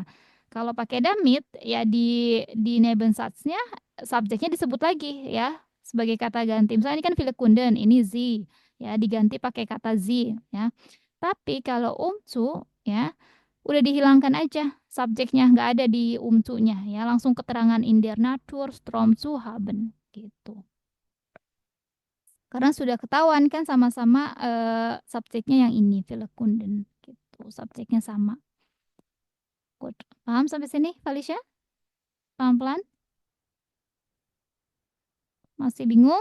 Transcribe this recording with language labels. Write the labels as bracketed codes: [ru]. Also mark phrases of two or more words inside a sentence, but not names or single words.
[id] Kalau pakai damit, ya di Nebensatznya subjeknya disebut lagi, ya, sebagai kata ganti. Misalnya ini kan [de] viele Kunden, [id] ini sie, ya, diganti pakai kata sie, ya. Tapi kalau umzu, ya, udah dihilangkan aja subjeknya, nggak ada di umzunya, ya, langsung keterangan [de] in der Natur, Strom zu haben, [id] gitu. Karena sudah ketahuan kan sama-sama subjeknya yang ini, Kunden gitu. Subjeknya sama. Good. Paham sampai sini, Felicia? Pelan-pelan? Masih bingung?